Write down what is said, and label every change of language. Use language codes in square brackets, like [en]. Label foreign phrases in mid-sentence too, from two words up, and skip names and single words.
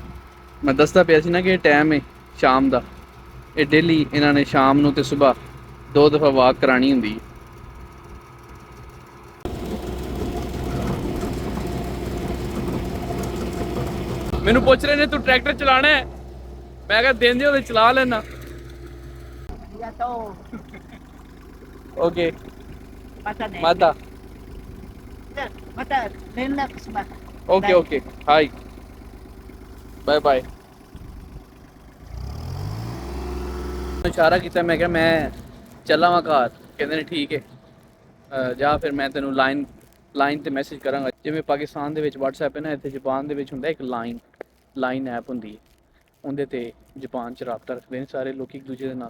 [pa] ਮੈਂ ਦੱਸਦਾ ਪਿਆ ਸੀ ਨਾ ਕਿ ਇਹ ਟਾਈਮ ਹੈ ਸ਼ਾਮ ਦਾ, ਇਹ ਡੇਲੀ ਇਹਨਾਂ ਨੇ ਸ਼ਾਮ ਨੂੰ ਤੇ ਸਵੇਰ 2 ਦਫਾ ਵਾਕ ਕਰਾਣੀ ਹੁੰਦੀ ਹੈ। ਮੈਨੂੰ ਪੁੱਛ ਰਹੇ ਨੇ ਤੂੰ ਟਰੈਕਟਰ ਚਲਾਣਾ ਹੈ, ਮੈਂ ਕਿਹਾ ਦਿਨ ਦੇ ਉਹਦੇ ਚਲਾ ਲੈਣਾ। [ja] ありがとう。 [pa] ਓਕੇ [ja] またね。 ਮਾਤਾ じゃあまた連絡します。 [en] okay okay hi bye bye. [pa] ਇਸ਼ਾਰਾ ਕੀਤਾ, ਮੈਂ ਕਿਹਾ ਮੈਂ ਚੱਲਾਂ ਵਾਂ ਘਰ, ਕਹਿੰਦੇ ਨੇ ਠੀਕ ਹੈ ਜਾ ਫਿਰ ਮੈਂ ਤੈਨੂੰ ਲਾਈਨ ਤੇ ਮੈਸੇਜ ਕਰਾਂਗਾ। ਜਿਵੇਂ ਪਾਕਿਸਤਾਨ ਦੇ ਵਿੱਚ WhatsApp ਹੈ ਨਾ, ਇੱਥੇ ਜਾਪਾਨ ਦੇ ਵਿੱਚ ਹੁੰਦਾ ਇੱਕ ਲਾਈਨ ਐਪ ਹੁੰਦੀ ਹੈ, ਉਹਦੇ ਤੇ ਜਾਪਾਨ 'ਚ ਰਾਬਤਾ ਰੱਖਦੇ ਨੇ ਸਾਰੇ ਲੋਕ ਇੱਕ ਦੂਜੇ ਦੇ ਨਾਲ।